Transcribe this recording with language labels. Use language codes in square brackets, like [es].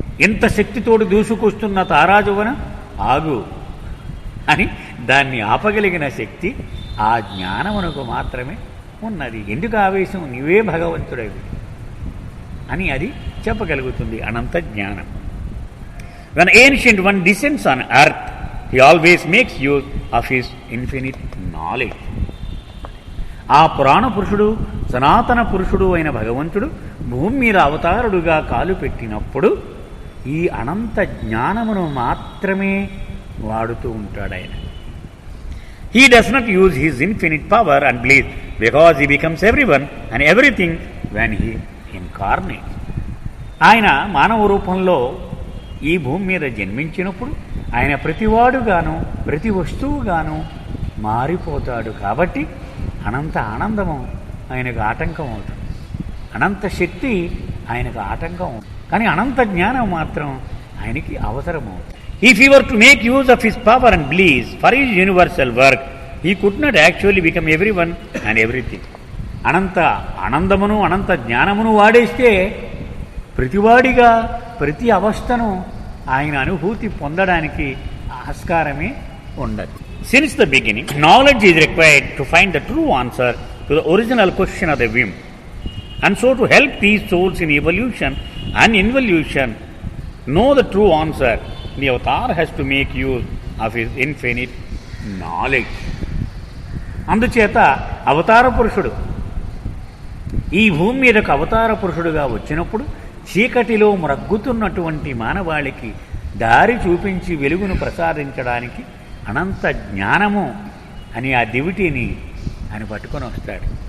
[te] ఎంత శక్తితోడు దూసుకొస్తున్న తారాజువన ఆగు అని దాన్ని ఆపగలిగిన శక్తి ఆ జ్ఞానమునకు మాత్రమే ఉన్నది. ఎందుకు ఆవేశం, నీవే భగవంతుడవి అని అది చెప్పగలుగుతుంది అనంత జ్ఞానం. [en] When ancient one descends on earth, he always makes use of his infinite knowledge. [te] ఆ పురాణ పురుషుడు, సనాతన పురుషుడు అయిన భగవంతుడు భూమి మీద అవతారుడుగా కాలు పెట్టినప్పుడు ఈ అనంత జ్ఞానమును మాత్రమే వాడుతూ ఉంటాడు ఆయన. [en] He does not use his infinite power and bliss because he becomes everyone and everything when he incarnates. [te] ఆయన మానవ రూపంలో ఈ భూమి మీద జన్మించినప్పుడు ఆయన ప్రతివాడుగాను ప్రతి వస్తువుగాను మారిపోతాడు. కాబట్టి అనంత ఆనందము ఆయనకు ఆటంకం అవుతుంది, అనంత శక్తి ఆయనకు ఆటంకం అవుతుంది, కానీ అనంత జ్ఞానం మాత్రం ఆయనకి అవసరం అవుతుంది. [en] If he were to make use of his power and bliss for his universal work, he could not actually become everyone and everything. [te] అనంత ఆనందమును అనంత జ్ఞానమును వాడేస్తే ప్రతివాడిగా ప్రతి అవస్థను ఆయన అనుభూతి పొందడానికి ఆస్కారమే ఉండదు. [en] Since the beginning knowledge is required to find the true answer to the original question of the whim. And so to help these souls in evolution and involution know the true answer, the avatar has to make use of his infinite knowledge. [te] అందుచేత అవతార పురుషుడు ఈ భూమి మీదకు అవతార పురుషుడుగా వచ్చినప్పుడు చీకటిలో మ్రగ్గుతున్నటువంటి మానవాళికి దారి చూపించి వెలుగును ప్రసాదించడానికి అనంత జ్ఞానము అని ఆ దివిటిని ఆయన పట్టుకొని వస్తాడు.